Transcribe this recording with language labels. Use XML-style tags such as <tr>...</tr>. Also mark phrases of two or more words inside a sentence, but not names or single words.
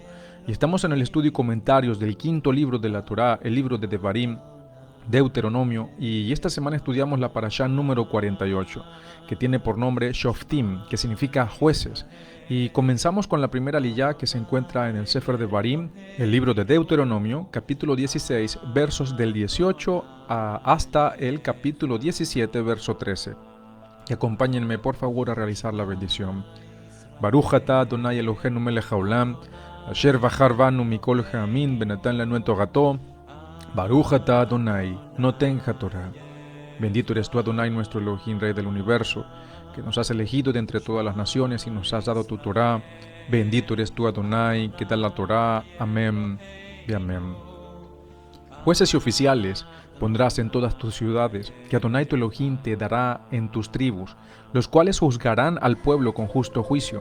<es>Y estamos en el estudio y comentarios del quinto libro de la Torá, el libro de Devarim, Deuteronomio, y esta semana estudiamos la parashá número 48, que tiene por nombre Shoftim, que significa jueces. Y comenzamos con la primera liyá que se encuentra en el</es> <he>ספר דברים,</he> <es>el libro de Deuteronomio, capítulo 16, versos del 18 hasta el capítulo 17, verso 13. Y acompáñenme por favor a realizar la bendición.</es> <he>ברוך אתה אדוני אלוהינו מלך העולם, אשר בחר בנו מכל העמים ונתן לנו תורתו, ברוך אתה אדוני נותן התורה.</he> <es>Bendito eres tú, Adonai, nuestro Elohim, Rey del universo, que nos has elegido de entre todas las naciones y nos has dado tu Torah. Bendito eres tú, Adonai, que da la Torah. Amén y amén. Jueces y oficiales pondrás en todas tus ciudades, que Adonai tu Elohim te dará en tus tribus, los cuales juzgarán al pueblo con justo juicio.</es>